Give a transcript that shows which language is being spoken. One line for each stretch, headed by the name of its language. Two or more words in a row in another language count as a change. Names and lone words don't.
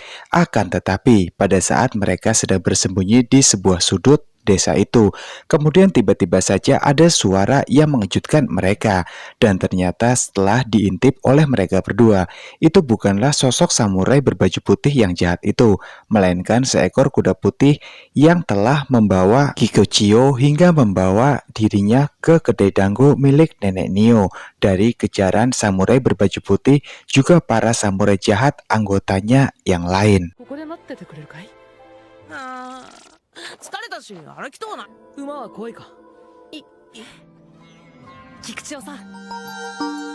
Indonesian: Akan tetapi, pada saat mereka sedang bersembunyi di sebuah sudut desa itu, kemudian tiba-tiba saja ada suara yang mengejutkan mereka, dan ternyata setelah diintip oleh mereka berdua, itu bukanlah sosok samurai berbaju putih yang jahat itu, melainkan seekor kuda putih yang telah membawa Kikuchiyo hingga membawa dirinya ke kedai dango milik nenek Nio. Dari kejaran samurai berbaju putih, juga para samurai jahat anggotanya yang lain.
Japanese: ここで待っててくれるかい？あー、疲れたし歩きとうな。馬は怖いか？菊千代さん、